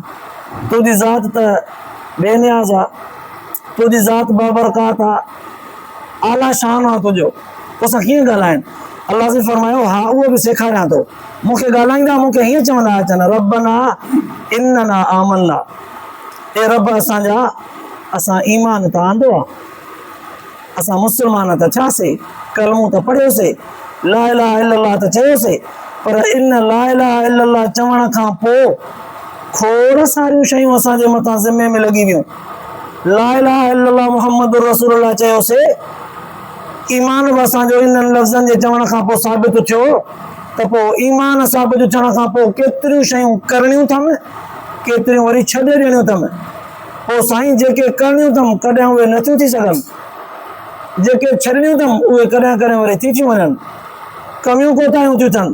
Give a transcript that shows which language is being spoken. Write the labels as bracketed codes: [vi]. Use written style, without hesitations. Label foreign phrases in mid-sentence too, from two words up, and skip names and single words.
[sd] तुंहिंजी ज़ात त बेनियाज़ आहे, तुंहिंजी ज़ात बाबरकात आहे, आला शान आहे तुंहिंजो, तोसां कीअं ॻाल्हाइनि? अल्लाह से फरमायो, हा उहो बि सेखारियां थो। मूंखे ॻाल्हाईंदा, मूंखे हीअं चवंदा अचनि, [ar] ربنا إننا آمنا, [sd] ए रब असांजा, असां ईमान त आंदो आहे, असां मुस्लमान त थियासीं, कलमो त पढ़ियोसीं, [ar] لا إله إلا الله [sd] त चयोसीं, पर इन [ar] لا إله إلا الله [sd] चवण खां पोइ खोड़ सारियूं शयूं असांजे मथां ज़िम्मे में लॻी वियूं। [ar] لا إله إلا الله محمد رسول الله [sd] चयोसीं, ईमान बि असांजो इन्हनि लफ़्ज़नि जे चवण खां पोइ साबित थियो। त पोइ ईमान साबित थियण खां पोइ केतिरियूं शयूं करणियूं अथमि, केतिरियूं वरी छॾे ॾियणियूं अथमि। पोइ साईं जेके करणियूं अथमि कॾहिं उहे नथियूं थी सघनि, जेके छॾणियूं अथमि उहे कॾहिं कॾहिं वरी थी थियूं वञनि, कमियूं कोताहियूं थियूं थियनि।